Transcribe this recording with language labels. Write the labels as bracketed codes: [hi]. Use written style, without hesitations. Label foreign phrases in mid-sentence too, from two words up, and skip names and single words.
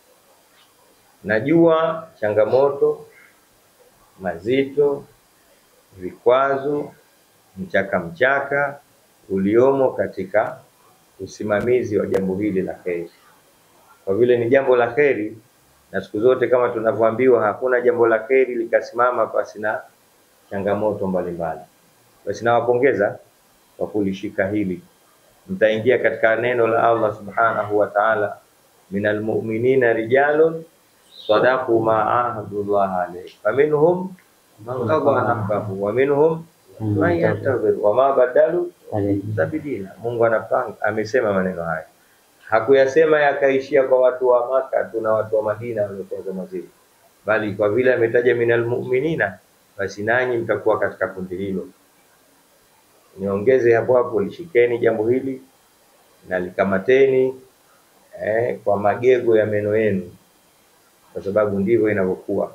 [sw] Najua changamoto, mazito, vikwazo, mchaka uliomo katika usimamizi wa jambo hili la kheri. Kwa vile ni jambo la kheri, na siku zote kama tunavyoambiwa hakuna jambo la kheri likasimama pasi na changamoto mbalimbali. Basi nawapongeza kwa kulishika hili. Mtaingia katika neno la Allah [ar] سبحانه وتعالى من المؤمنين رجال صدقوا ما عاهدوا الله عليه فمنهم من قضى نحبه ومنهم من ينتظر وما بدلوا تبديلا. [sw] Mungu anapanga, amesema maneno haya, hakuyasema yakaishia kwa watu wa Maka tu na watu wa Madina waliokuwa mazili, bali kwa vile ametaja [ar] من المؤمنين, [sw] basi nanyi mtakuwa katika kundi hilo. Niongeze hapo lishikeni jambo hili na likamateni kwa magego ya meno yenu, kwa sababu ndivyo inavyokuwa.